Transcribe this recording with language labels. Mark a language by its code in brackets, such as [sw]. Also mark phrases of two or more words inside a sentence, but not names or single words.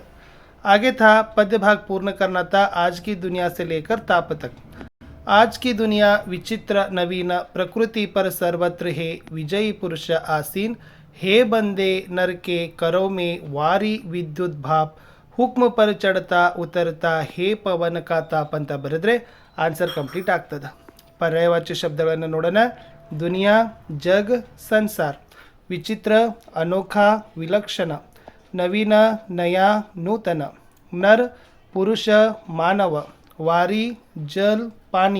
[hi] आगे था पद्य भाग पूर्ण करना था आज की दुनिया से लेकर ताप तक। आज की दुनिया विचित्र नवीन, प्रकृति पर सर्वत्र है विजयी पुरुष आसीन, हे बंदे नर के करो में वारी विद्युत भाप, हुक्म पर चढ़ता उतरता हे पवन का ताप [kn] ಅಂತ ಬರೆದ್ರೆ [en] answer complete [kn] ಆಗ್ತದೆ. ಪರ್ಯಾಯವಾಚ್ಯ ಶಬ್ದಗಳನ್ನು ನೋಡೋಣ. [hi] दुनिया, जग, संसार. विचित्र, अनोखा, विलक्षण. नवीन, नया, नूतन. नर, पुरुष, मानव. वारि, जल, पानी.